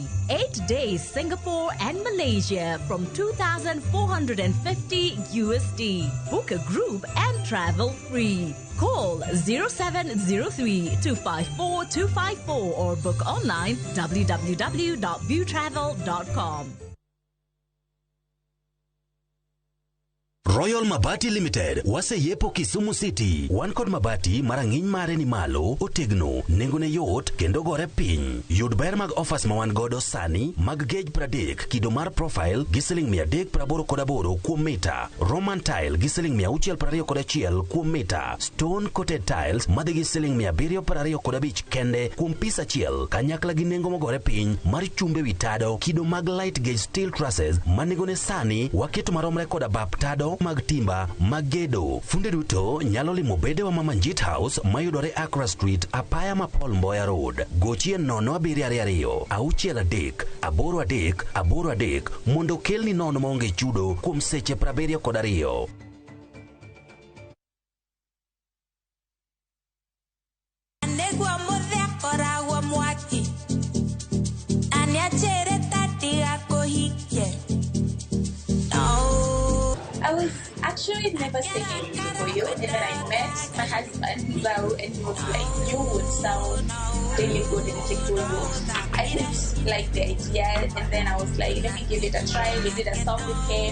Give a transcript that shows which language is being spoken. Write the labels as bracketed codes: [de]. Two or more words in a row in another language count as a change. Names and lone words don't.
[en] 8 days Singapore and Malaysia from 2,450 USD. Book a group and travel free. Call 0703-254-254 or book online www.viewtravel.com. [luo] Royal Mabati Limited, waseyepo Kisumu City. Wan kod mabati marang'iny mare ni malo, otegno, nengone yot, kendo gore piny. Yud ber mag offers ma wan godo sani, mag gauge 30, kido mar profile, gi siling 388 kuom mita. Roman tile gi siling 621 kuom mita. [en] Stone coated tiles [luo] madhi gi siling 725 kende kuom pisa achiel. Kanyakla gi nengo mogore piny mar chumbe wi tado, kido mag [en] light gauge steel trusses [luo] manegone sani waketo maromre koda bap tado mag timba magedo. Funde duto nyalo limo bede wa Mama Njit House mayudore Accra Street, apaya ma Paul Mboya Road. Gochie 0722 638 mondo kelni nono maonge chudo kuom seche 72. Negwa modhe korawa mwaki Anya chere tati ako hike. [en] I was actually never singing before you, and then I met my husband, Zao, and he was like, you would sound really good in Kikuyu. I didn't like the idea, and then I was like, let me give it a try. We did a song with him.